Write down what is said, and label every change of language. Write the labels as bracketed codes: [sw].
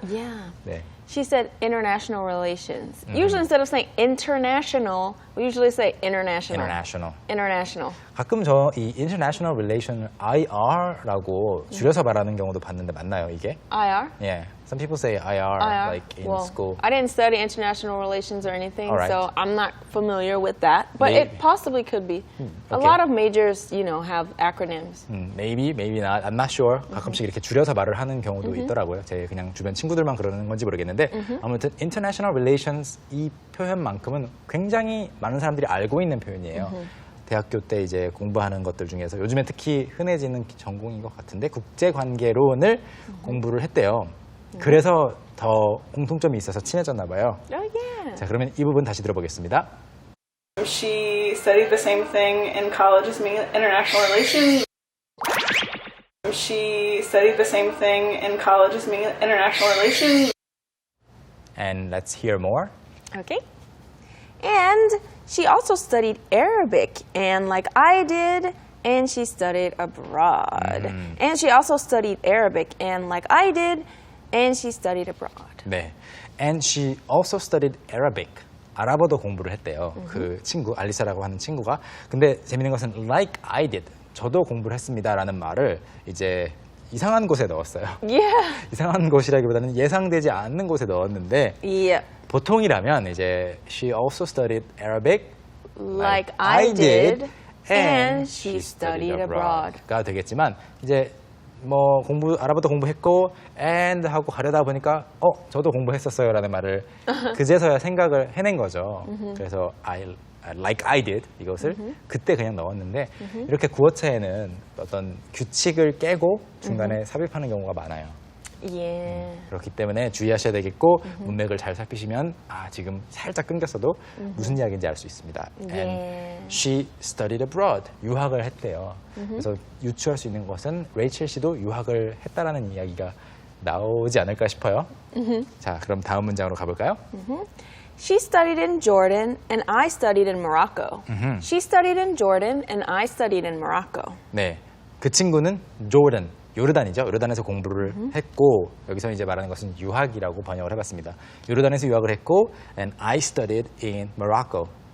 [en] Yeah. [ko] 네. [en] She said international relations. Usually instead of saying international, we usually say international. international. International. [ko] 가끔 저 이 international relation IR라고 줄여서 말하는 경우도 봤는데 맞나요, 이게? [en] IR? Yeah. Some people say IR, IR. like in well, school. I didn't study international relations or anything, All right. so I'm not familiar with that. But Maybe. it possibly could be. A okay. lot of majors, have acronyms. Maybe, maybe not. I'm not sure. [ko] 가끔씩 이렇게 줄여서 말을 하는 경우도 있더라고요. 제 그냥 주변 친구들만 그러는 건지 모르겠는데 아무튼 international relations 이 표현만큼은 굉장히 많은 사람들이 알고 있는 표현이에요. 대학교 때 이제 공부하는 것들 중에서 요즘에 특히 흔해지는 전공인 것 같은데 국제관계론을 공부를 했대요. 그래서 더 공통점이 있어서 친해졌나 봐요. [en] Oh, yeah. [ko] 자, 그러면 이 부분 다시 들어보겠습니다. [en] She studied the same thing in college as me, international relations. She studied the same thing in college as me, international relations. And let's hear more. Okay. And she also studied Arabic, and like I did, and she studied abroad. And she also studied Arabic, and like I did, and she studied abroad. [ko] 네. [en] And she also studied Arabic. [ko] 아랍어도 공부를 했대요. 그 친구, 알리사라고 하는 친구가. 근데 재밌는 것은 [en] like I did. [ko] 저도 공부를 했습니다라는 말을 이제 이상한 곳에 넣었어요. [en] Yeah. [ko] 이상한 곳이라기보다는 예상되지 않는 곳에 넣었는데 [en] Yeah. [ko] 보통이라면 이제 [en] she also studied Arabic Like I did, and she studied abroad. [ko] 가 되겠지만 이제 뭐 아랍어도 공부했고 and 하고 가려다 보니까 저도 공부했었어요라는 말을 그제서야 생각을 해낸 거죠. 그래서 like I did 이것을 그때 그냥 넣었는데 이렇게 구어체에는 어떤 규칙을 깨고 중간에 삽입하는 경우가 많아요. [en] Yeah. [ko] 그렇기 때문에 주의하셔야 되겠고 문맥을 잘 살피시면 지금 살짝 끊겼어도 무슨 이야기인지 알 수 있습니다. [en] Yeah. And she studied abroad. [ko] 유학을 했대요. 그래서 유추할 수 있는 것은 레이첼 씨도 유학을 했다라는 이야기가 나오지 않을까 싶어요. 자, 그럼 다음 문장으로 가볼까요? [en] She studied in Jordan, and I studied in Morocco. She studied in Jordan, and I studied in Morocco. [ko] 네, 그 친구는 요르단이죠. 요르단에서 공부를 했고 여기서 이제 말하는 것은 유학이라고 번역을 해봤습니다. 요르단에서 유학을 했고 [en] and I studied in Morocco.